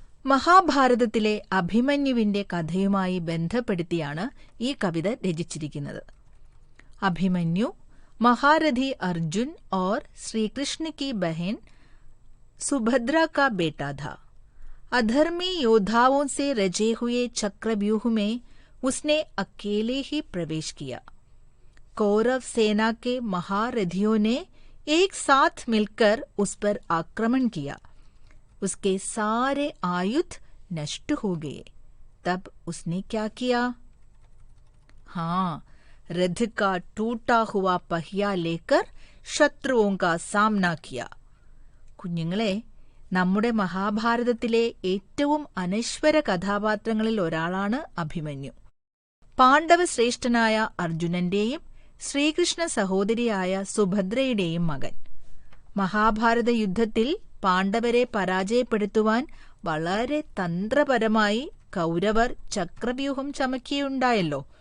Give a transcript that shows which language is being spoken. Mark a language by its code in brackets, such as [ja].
[ml] മഹാഭാരതത്തിലെ അഭിമന്യുവിന്റെ കഥയുമായി ബന്ധപ്പെടുത്തിയാണ് ഈ കവിത രചിച്ചിരിക്കുന്നത്. [hi] अभिमन्यु महारथी अर्जुन और श्री कृष्ण की बहन सुभद्रा का बेटा था. अधर्मी योद्धाओं से रचे हुए चक्रव्यूह में उसने अकेले ही प्रवेश किया. कौरव सेना के महारथियों ने एक साथ मिलकर उस पर आक्रमण किया. उसके सारे आयुध नष्ट हो गए. तब उसने क्या किया? रथ का टूटा हुआ पहिया लेकर ശത്രുओं का सामना किया. [ml] കുഞ്ഞുങ്ങളെ, നമ്മുടെ മഹാഭാരതത്തിലെ ഏറ്റവും അനശ്വര കഥാപാത്രങ്ങളിൽ ഒരാളാണ് അഭിമന്യു. പാണ്ഡവ ശ്രേഷ്ഠനായ അർജുനന്റെയും ശ്രീകൃഷ്ണ സഹോദരിയായ സുഭദ്രയുടെയും മകൻ. മഹാഭാരത യുദ്ധത്തിൽ പാണ്ഡവരെ പരാജയപ്പെടുത്തുവാൻ വളരെ തന്ത്രപരമായി കൗരവർ ചക്രവ്യൂഹം ചമക്കുകയുണ്ടായല്ലോ.